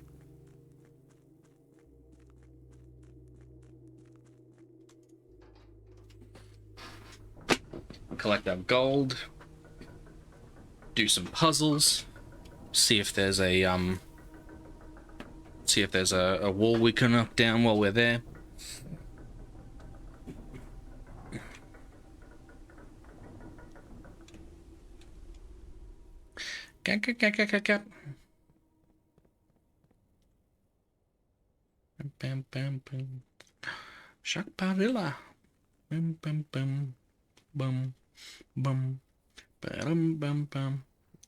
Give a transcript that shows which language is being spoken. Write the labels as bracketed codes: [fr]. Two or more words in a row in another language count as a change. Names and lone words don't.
[en] Collect our gold. Do some puzzles. See if there's a wall we can knock down while we're there. Bam bam bam. Shakparilla. Bam bam bam. Bum bum. Bam bam bam.